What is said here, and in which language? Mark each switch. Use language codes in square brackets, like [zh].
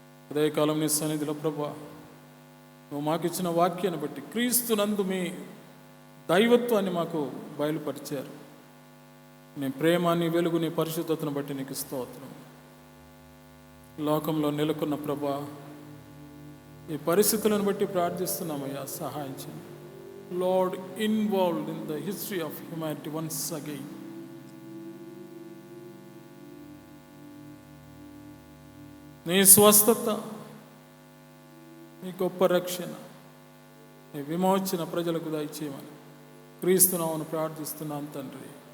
[te] ఉదయకాలం నీ సన్నిధిలో ప్రభా, నువ్వు మాకిచ్చిన వాక్యాన్ని బట్టి క్రీస్తునందు మీ దైవత్వాన్ని మాకు బయలుపరిచారు. నీ ప్రేమాన్ని, వెలుగు, నీ పరిశుద్ధతను బట్టి నీకు స్తోత్రం. లోకంలో నెలకొన్న ప్రభా, ఈ పరిస్థితులను బట్టి ప్రార్థిస్తున్నామయ్యా, సహాయం చేయండి. [en] Lord, involved in the history of humanity once again. [te] నీ స్వస్థత, నీ గొప్ప రక్షణ, నీ విమోచన ప్రజలకు దయచేయమని క్రీస్తునామమున ప్రార్థిస్తున్నాను తండ్రి.